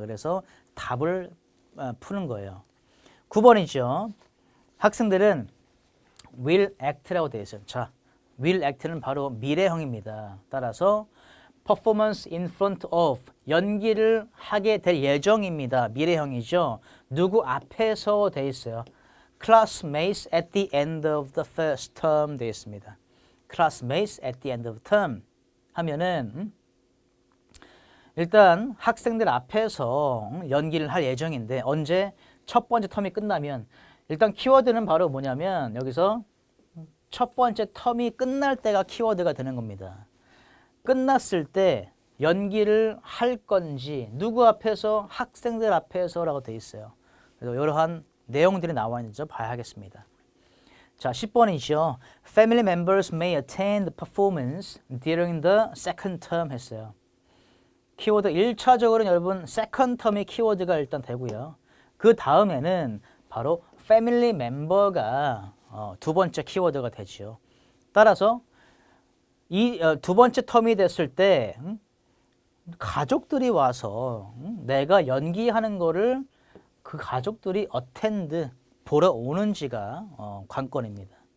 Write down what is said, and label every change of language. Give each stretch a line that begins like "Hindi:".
Korean: 그래서 답을 푸는 거예요. 9번이죠. 학생들은 will act라고 되어 있어요. 자, will act는 바로 미래형입니다. 따라서
English: performance in front of
Korean: 연기를 하게 될 예정입니다. 미래형이죠. 누구 앞에서 되어 있어요.
English: classmates at the end of the first term
Korean: 되어 있습니다.
English: classmates at the end of term 하면은
Korean: 일단 학생들 앞에서 연기를 할 예정인데 언제? 첫 번째 텀이 끝나면 일단 키워드는 바로 뭐냐면 여기서 첫 번째 텀이 끝날 때가 키워드가 되는 겁니다. 끝났을 때 연기를 할 건지 누구 앞에서? 학생들 앞에서라고 돼 있어요. 그래서 이러한 내용들이 나와 있는지 봐야겠습니다. 자, 10번이죠.
English: Family members may attend the performance during the second term 했어요.
Korean: 키워드 1차적으로는 여러분 second term이 키워드가 일단 되고요. 그 다음에는 바로 family member가 두 번째 키워드가 되죠. 따라서 이 두 번째 텀이 됐을 때 가족들이 와서 내가 연기하는 거를 그 가족들이 attend 보러 오는지가 관건입니다.